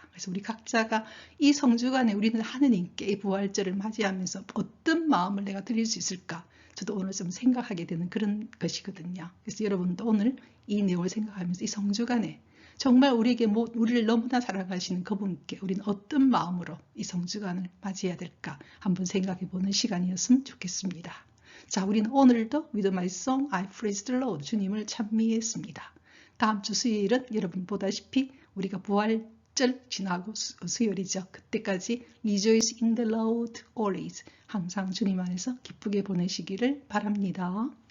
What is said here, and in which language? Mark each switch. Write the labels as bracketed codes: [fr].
[ko] 그래서 우리 각자가 이 성주간에 우리는 하느님께 이 부활절을 맞이하면서 어떤 마음을 내가 드릴 수 있을까? 저도 오늘 좀 생각하게 되는 그런 것이거든요. 그래서 여러분도 오늘 이 내용을 생각하면서 이 성주간에 정말 우리를 너무나 사랑하시는 그분께 우리는 어떤 마음으로 이 성주간을 맞이해야 될까 한번 생각해 보는 시간이었으면 좋겠습니다. 자, 우리는 오늘도 [en] With my song I praise the Lord, [ko] 주님을 찬미했습니다. 다음 주 수요일은 여러분 보다시피 우리가 부활절 지나고 수요일이죠. 그때까지 [en] Rejoice in the Lord always, [ko] 항상 주님 안에서 기쁘게 보내시기를 바랍니다.